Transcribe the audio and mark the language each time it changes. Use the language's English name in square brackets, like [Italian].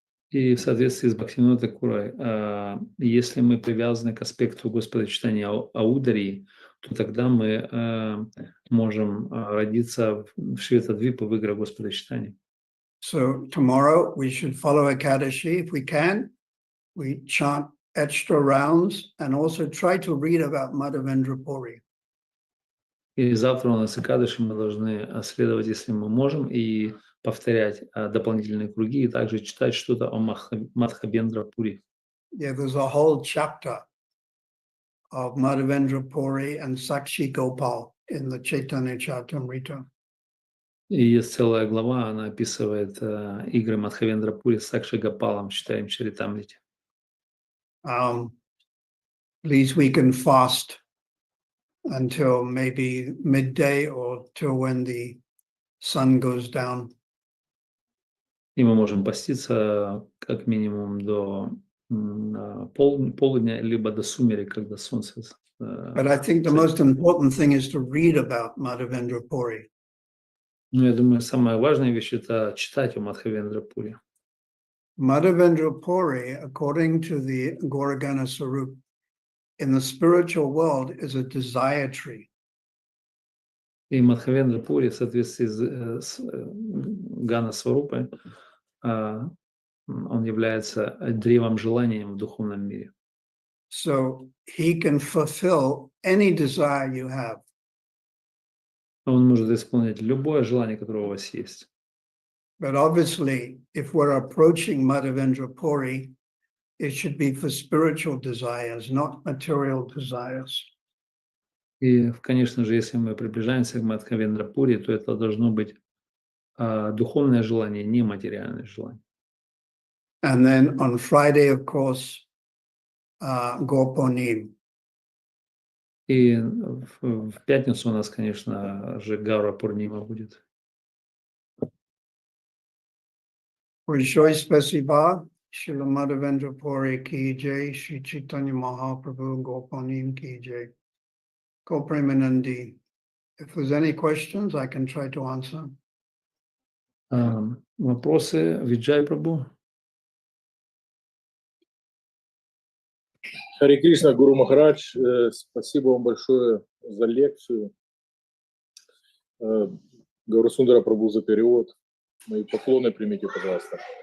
[Russian] И в соответствии с Бхактивинода Тхакурой, если мы привязаны к аспекту Господа читания Аударии, то тогда мы можем родиться в Шветадвипе в играх Господа читания. [English] So tomorrow we should follow Ekadashi if we can. We chant extra rounds and also try to read about Madhavendra Puri. [Russian] И завтра у нас Экадаши, мы должны следовать, если мы можем, и повторять дополнительные круги, и также читать что-то о Мадхавендра Пури. [English] Yeah, there's a whole chapter of Madhavendra Puri and Sakshi Gopal in the Chaitanya Charitamrita. [Russian] И есть целая глава, она описывает игры Мадхавендра Пури с Сакши Гопалом, читаем Чаритамрите. [English] Please, we can fast until maybe midday or till when the sun goes down. [Russian] И мы можем поститься как минимум до полудня, либо до сумерек, когда солнце [English] But I think the most important thing is to read about Madhavendra Puri. [Russian] Ну, я думаю, самая важная вещь – это читать о Мадхавендра Пури. [English] Madhavendra Puri, according to the Goragana Sarup, in the spiritual world is a desire tree. [Russian] И Мадхавендра Пури в соответствии с Гана Сварупой, он является древом желанием в духовном мире. [English] So he can fulfill any desire you have. [Russian] Он может исполнить любое желание, которое у вас есть. [English] But obviously, if we're approaching Madhavendra Puri, it should be for spiritual desires, not material desires. [Russian] И, конечно же, если мы приближаемся к Мадхавендра Пури, то это должно быть духовное желание, не материальное желание. [English] And then on Friday, of course, Gorponim. [Russian] И в пятницу у нас, конечно же, Гаура Пурнима будет. Большое спасибо. Шрила Madhavendra Puri ki jai, Shri Chaitanya Mahaprabhu Gorponim ki jai. Gopremanandi. [English] If there's any questions, I can try to answer. [Russian] Вопросы? Виджай Прабhu? Харе Кришна, Гуру Махарадж, спасибо вам большое за лекцию. Гаурасундара Прабhu за перевод. Мои поклоны примите, пожалуйста.